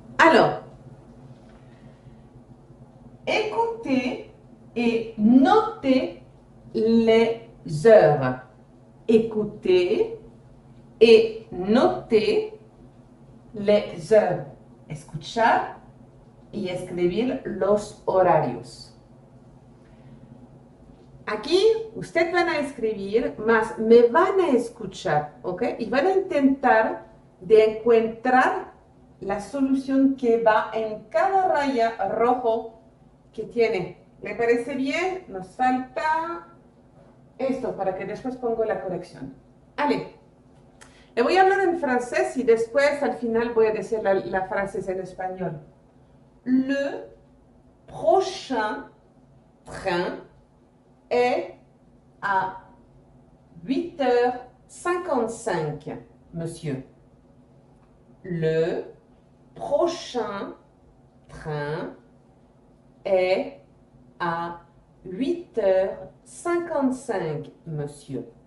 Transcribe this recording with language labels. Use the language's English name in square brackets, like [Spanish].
[French] Alors, écoutez et notez les heures. Écoutez et notez les heures. [Spanish] Escuchar y escribir los horarios. Aquí usted van a escribir, más me van a escuchar, ¿ok? Y van a intentar de encontrar la solución que va en cada raya rojo que tiene. ¿Le parece bien? Nos falta esto para que después pongo la corrección. Allez, le voy a hablar en francés y después al final voy a decir la frase en español. [French] Le prochain train est à 8h55, monsieur. Le prochain train est à 8h55, monsieur.